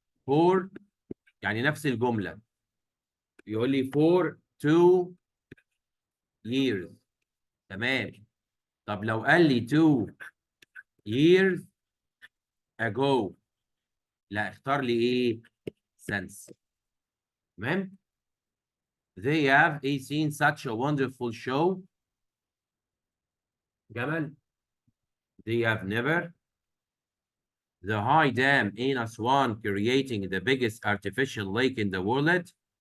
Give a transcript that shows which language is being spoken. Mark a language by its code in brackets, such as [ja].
[en] For [ar] يعني نفس الجملة. يقول لي [en] for 2 years. [ar] تمام. طب لو قال لي [en] 2 years ago. [ar] لا، اختار لي ايه؟ since. تمام. [en] They have seen such a wonderful show. [ar] جمل. [en] They have never. The high dam in Aswan creating the biggest artificial lake in the world.